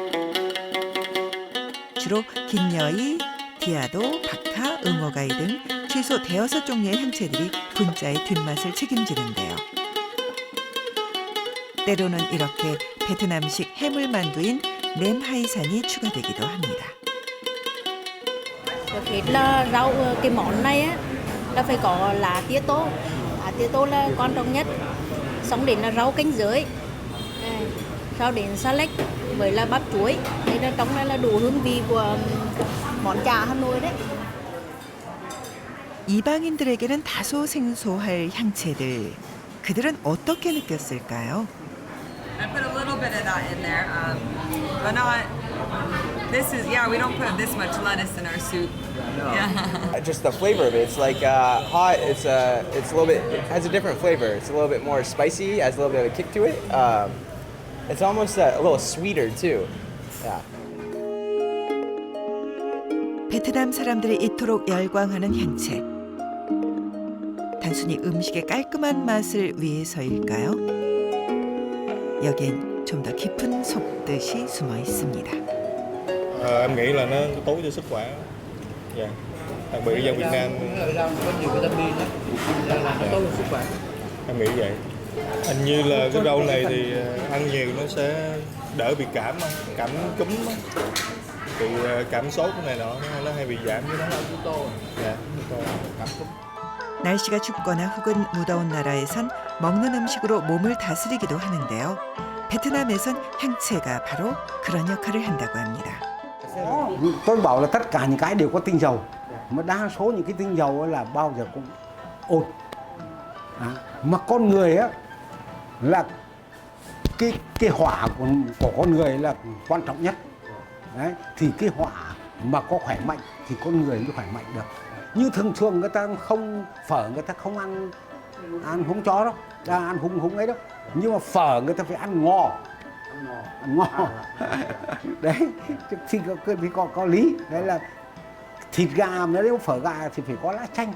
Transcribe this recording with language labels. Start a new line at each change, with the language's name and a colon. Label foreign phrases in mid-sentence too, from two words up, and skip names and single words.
Korean: 주로 긴여이, 디아도, 박하, 응어가이 등 최소 대여섯 종류의 향채들이 분짜의 뒷맛을 책임지는데요. 때로는 이렇게 베트남식 해물만두인 냄하이산이 추가되기도 합니다.
Vietnamese: Trước hết là rau cái món này á, là phải có lá tía tô. Lá tía tô là quan trọng nhất. Xong đến là rau cánh dưới. Sau đến xà lách với là bắp chuối. Đây là trong đây là đủ hương vị của món chả Hà Nội đấy.
Korean: 이방인들에게는 다소 생소할 향채들. 그들은 어떻게 느꼈을까요?
English: I put a little bit of that in there, but not. This is we don't put this much lettuce in our soup. Yeah. Just the flavor of it. It's like hot. It's a little bit. It has a different flavor. It's a little bit more spicy. Has a little bit of a kick to it. It's almost a little sweeter too. Yeah.
Korean: 베트남 사람들이 이토록 열광하는 향채. 단순히 음식의 깔끔한 맛을 위해서일까요? 여긴 좀 더 깊은 속뜻이 숨어 있습니다.
Vietnamese: Em nghĩ là nó tốt cho sức khỏe. Dạ. Đặc biệt dân Việt Nam có nhiều vitamin đó, làm nó tốt cho sức khỏe. em nghĩ vậy. Hình như là cái rau này thì ăn nhiều nó sẽ đỡ bị cảm cúm á. Bị cảm sốt cái này nọ nó hay bị giảm cái đó. Dạ. cảm cúm.
Korean: 날씨가 춥거나 혹은 무더운 나라에선 먹는 음식으로 몸을 다스리기도 하는데요. 베트남에선 향채가 바로 그런 역할을 한다고 합니다.
Vietnamese: Tôi bảo là tất cả những cái đều có tinh dầu, mà đa số những cái tinh dầu ấy là bao giờ cũng ổn. Mà con người á là cái hỏa của con người là quan trọng nhất. Đấy, thì cái hỏa mà có khỏe mạnh thì con người mới khỏe mạnh được. Như thường thường người ta không phở, người ta không ăn húng chó đâu, ăn húng ấy đâu. Nhưng mà phở người ta phải ăn ngò. Đấy thì có lý. Đấy là thịt gà, nếu phở gà thì phải có lá chanh.